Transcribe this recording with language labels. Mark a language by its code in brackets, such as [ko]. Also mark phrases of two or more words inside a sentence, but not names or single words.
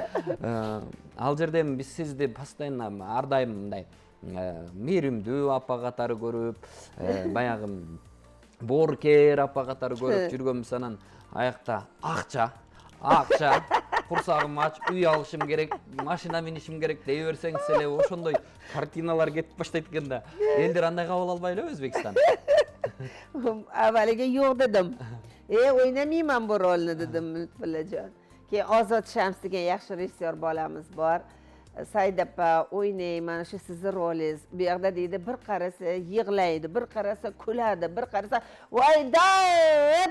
[ky] Ал жерде биз сизди постоянно ар дайым мындай мээримдүү апа катары көрүп, баягы бооркер апа катары көрүп жүргөнбүз, анан аякта акча, курсагым ач, үй алышым керек, машина минишим керек дей берсеңиз эле ошондой картиналар кетип баштайт экен да. Элдер андай кабыл албай элеби Өзбекстан? [uz] Avvaliga yo'q dedim. O'ynamayman bu rolni dedim Lutfullajon. Keyin Ozod Shams degan yaxshi rejissyor bolamiz bor. Said apa o'ynang, mana shu sizni rolingiz. Bu yerda deydi, bir qarasa yig'laydi, bir qarasa kuladi, bir qarasa voy dod!